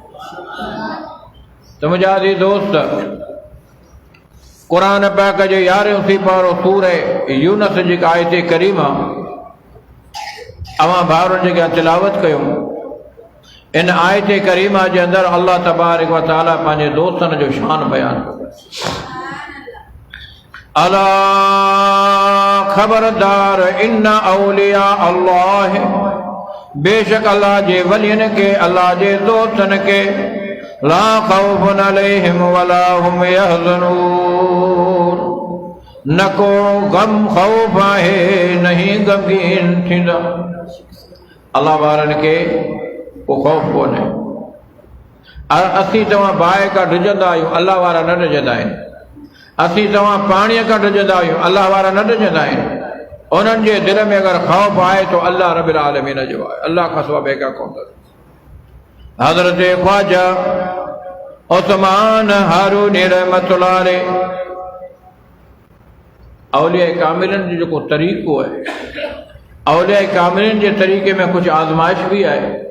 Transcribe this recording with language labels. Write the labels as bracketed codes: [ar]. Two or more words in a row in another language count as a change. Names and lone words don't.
[sd] तो मुंहिंजा दोस्त, क़ुरान पाक जे 11 सीपारो सूरह यूनस जी आयत करीमा अवां भाउरनि जे अॻियां तिलावत कयूं। इन आयत करीमा जे अंदरि [ar] الله تبارك وتعالى [sd] पंहिंजे दोस्तनि जो शान बयान कयो। अला खबरदार, [ar] إن أولياء الله, [sd] बेशक अल्लाह जे वलियन के, अल्लाह जे दोस्तन के, [ar] لا خوف عليهم ولا هم يحزنون, [sd] न को गम खौफ आहे, नहीं गमगीन थींदा। अल्लाह वारनि के को खौफ कोन्हे। असीं तव्हां बाहि खां डिॼंदा आहियूं, अल्लाह वारा न डिॼंदा आहिनि। असीं तव्हां पाणीअ खां डिॼंदा आहियूं, अल्लाह वारा न डिॼंदा आहिनि। उन्हनि जे दिल में अगरि खौफ आहे तो [ar] الله رب العالمين [sd] जो आहे, अल्लाह खां सवाइ ॿिए का कोन अथसि। हज़रत ख्वाजा उस्मान हारूनी [ar] رحمة الله عليه, [sd] औलिया कामिलिन जो जेको तरीक़ो आहे, औलिया कामिलिन जे तरीक़े में कुछ आज़माइश भी आहे।